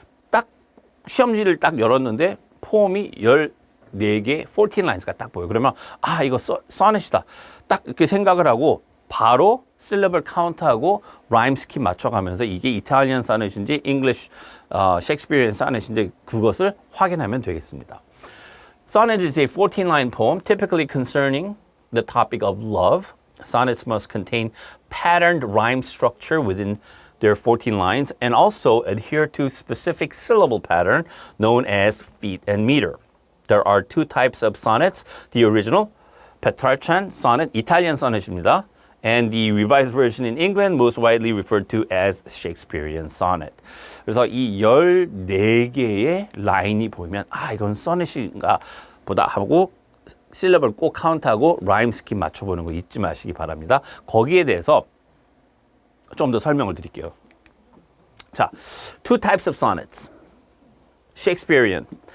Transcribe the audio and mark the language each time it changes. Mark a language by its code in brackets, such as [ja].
[ko] 딱 시험지를 딱 열었는데 폼이 14개, 14 lines가 딱 보여요. 그러면 아, 이거 sonnet이다. 딱 이렇게 생각을 하고 바로 syllable count하고 rhyme scheme 맞춰가면서 이게 이탈리안 sonet인지 English Shakespearean sonnet인지 그것을 확인하면 되겠습니다. [en] Sonnet is a 14-line poem typically concerning the topic of love. Sonnets must contain patterned rhyme structure within their 14 lines and also adhere to specific syllable pattern known as feet and meter. There are two types of sonnets. The original Petrarchan sonnet, Italian sonnet입니다. And the revised version in England, most widely referred to as Shakespearean sonnet. [ko] 그래서 이 14개의 라인이 보이면 아, 이건 소넷인가 보다 하고 실럽을 꼭 카운트하고 라임 스킨 맞춰보는 거 잊지 마시기 바랍니다. 거기에 대해서 좀 더 설명을 드릴게요. [en] 자, two types of sonnets. Shakespearean.